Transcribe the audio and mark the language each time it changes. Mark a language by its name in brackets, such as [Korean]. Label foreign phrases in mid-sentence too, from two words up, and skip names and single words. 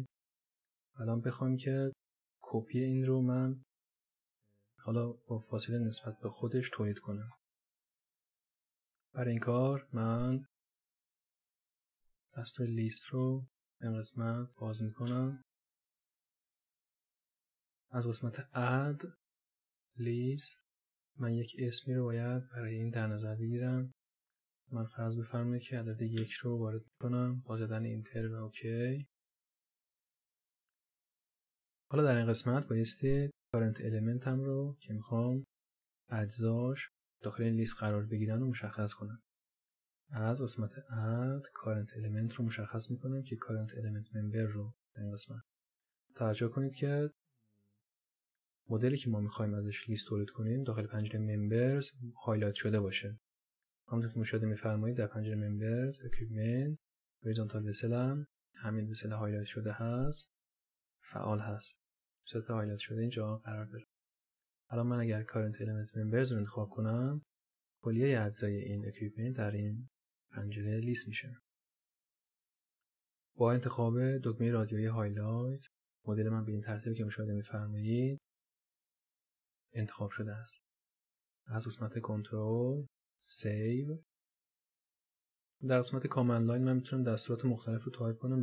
[Persian] الان بخوام که کپی این رو من حالا با فاصله نسبت به خودش تولید کنم. برای این کار من دستور لیست رو این قسمت باز میکنم. از قسمت [English] add list [Persian] من یک اسمی رو باید برای این در نظر بگیرم. من فرض بفرمایید که عدد 1 رو وارد کنم با زدن اینتر و اوکی. حالا در این قسمت بایستی [English] current element [Persian] هم رو که میخوام اجزاش داخل این لیست قرار بگیرن رو مشخص کنم. از قسمت [English] add current element [Persian] رو مشخص میکنم که [English] current element member [Persian] رو در این قسمت. توجه کنید که مدلی که ما میخوایم ازش لیست تولید کنیم داخل پنجره members هایلایت شده باشه. همونطور که مشاهده میفرمایید در پنجره [English] members equipment horizontal vessel [Persian] هم همین وسل هایلایت شده هست، فعال هست. صورت هایلایت شده اینجا قرار داره. الان من اگر [English] current element members [Persian] رو انتخاب کنم کلیه اجزای این equipment در این پنجره لیست میشه. با انتخاب دکمه رادیویی [English] highlight model [Persian] من به این ترتیبی که مشاهده می‌فرمایید انتخاب شده است. از قسمت [English] control save [Persian] در قسمت [English] command line [Persian] من میتونم دستورات مختلف رو تایپ کنم.